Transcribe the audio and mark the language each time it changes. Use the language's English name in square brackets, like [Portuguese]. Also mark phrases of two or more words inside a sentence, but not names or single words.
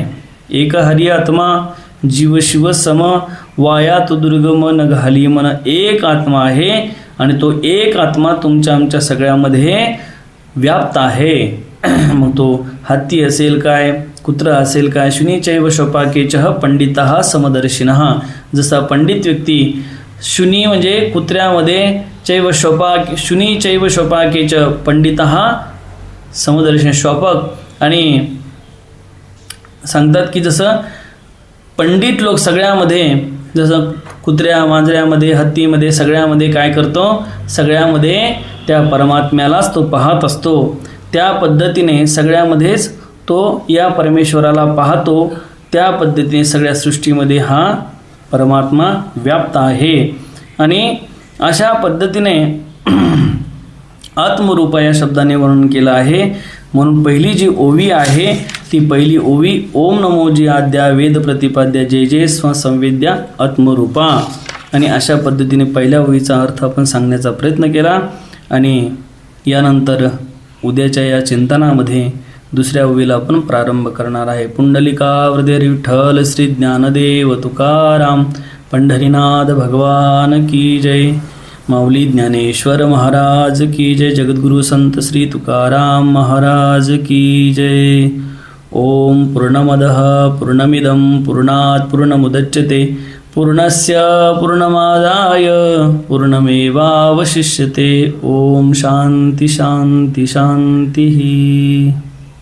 [Marathi] एक हरी आत्मा जीव शिव सम वायात दुर्गम न घाली मन. एक आत्मा आहे आणि तो एक आत्मा तुमच्या आमच्या सगळ्यामध्ये व्याप्त आहे. मग तो हत्ती असेल काय, कुत्र असेल काय, [Sanskrit] शुनीचैव शोपाकेचः पंडितः समदर्शिनः. [Marathi] जसा पंडित व्यक्ती शुनी म्हणजे कुत्र्यामध्ये [Sanskrit] चैव शोपाक शुनीचैव शोपाकेच पंडितः समदर्शिन शोपक. [Marathi] आणि सांगतात की जसं पंडित लोक सगळ्यामध्ये, जसं कुत्र्या मांजऱ्यामध्ये हत्तीमध्ये सगळ्यामध्ये काय करतो, सगळ्यामध्ये त्या परमात्म्यालाच तो पाहत असतो. त्या पद्धतीने सगळ्यामध्येच तो या परमेश्वराला पाहतो. त्या पद्धतीने सगळ्या सृष्टीमध्ये हा परमात्मा व्याप्त आहे. आणि अशा पद्धतीने आत्मरूपा या शब्दाने वर्णन केलं आहे. म्हणून पहिली जी ओवी आहे ती पहिली ओवी ओम नमो जी आद्या वेद प्रतिपाद्या जय जय स्वसंवेद्या आत्मरूपा. आणि अशा पद्धतीने पहिल्या ओवीचा अर्थ आपण सांगण्याचा प्रयत्न केला. आणि यानंतर उद्याच्या या चिंतनामध्ये दुसऱ्या ओवीला आपण प्रारंभ करणार आहे. पुंडलिका हृदय विठ्ठल श्री ज्ञानदेव तुकाराम पंढरीनाथ भगवान की जय. माऊली ज्ञानेश्वर महाराज की जय. जगद्गुरु संत श्री तुकाराम महाराज की जय. [Sanskrit] ओम पूर्णमदः पूर्णमिदं पूर्णात् पूर्णमुदच्यते पूर्णस्य पूर्णमादाय पूर्णमेवावशिष्यते. ओम शांती शांती शांती.